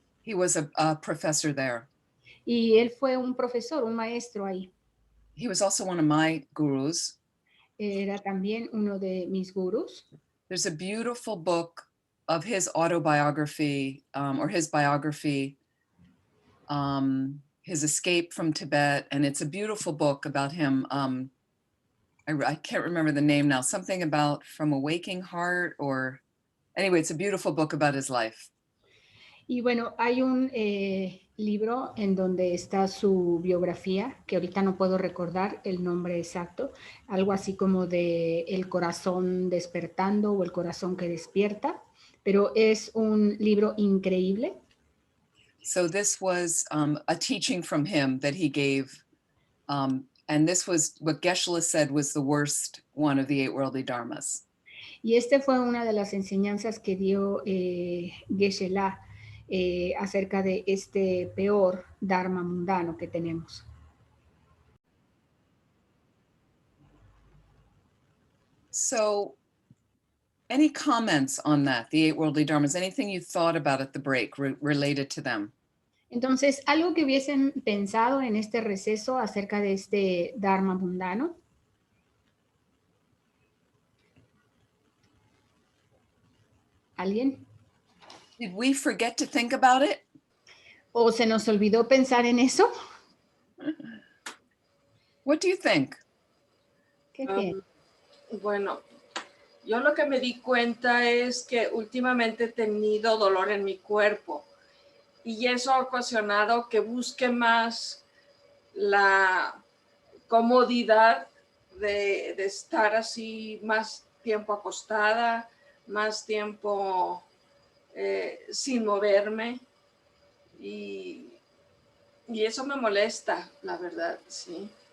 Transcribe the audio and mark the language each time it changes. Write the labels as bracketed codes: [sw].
[en] He was a professor there. [es] Y él fue un profesor, un maestro ahí. [en] He was also one of my gurus. [es] Era también uno de mis gurús. [en] There's a beautiful book of his autobiography, or his biography, his escape from Tibet, and it's a beautiful book about him. I can't remember the name now, something about From a Waking Heart, or anyway, it's a beautiful book about his life. [es] Y bueno, hay un libro en donde está su biografía, que ahorita no puedo recordar el nombre exacto, algo así como de El corazón despertando o El corazón que despierta, pero es un libro increíble. [en] So this was a teaching from him that he gave, and this was what Geshe said was the worst one of the 8 worldly dharmas. [es] Y este fue una de las enseñanzas que dio Geshe-la acerca de este peor dharma mundano que tenemos. [en] So any comments on that, the 8 worldly dharmas, anything you thought about at the break related to them? [es] Entonces, algo que hubiesen pensado en este receso acerca de este Dharma mundano. ¿Alguien? [en] Did we forget to think about it? [es] ¿O se nos olvidó pensar en eso? [en] What do you think? [es] ¿Qué piensas? Bueno, yo lo que me di cuenta es que últimamente he tenido dolor en mi cuerpo y eso ha ocasionado que busque más la comodidad de estar así más tiempo acostada, más tiempo sin moverme y eso me molesta, la verdad, sí.